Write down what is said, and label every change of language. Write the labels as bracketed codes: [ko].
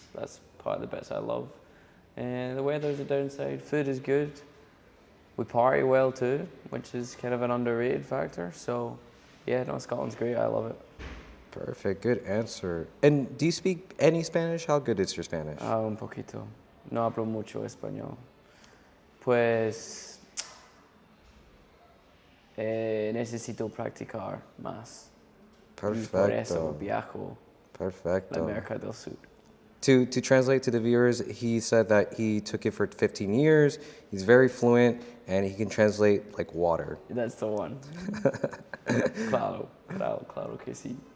[en] That's part of the bits I love. And the weather's a downside. Food is good. We party well too, which is kind of an underrated factor. So, yeah, no, Scotland's great. I love it. Perfect, good answer. And do you speak any Spanish? How good is your Spanish? [es] Un poquito. No hablo mucho español. Pues necesito practicar más. Y por eso Perfecto, viajo a perfecto. América del Sur. [en] To translate to the viewers, he said that he took it for 15 years. He's very fluent and he can translate like water. That's the one. [es] Claro, claro, claro que sí.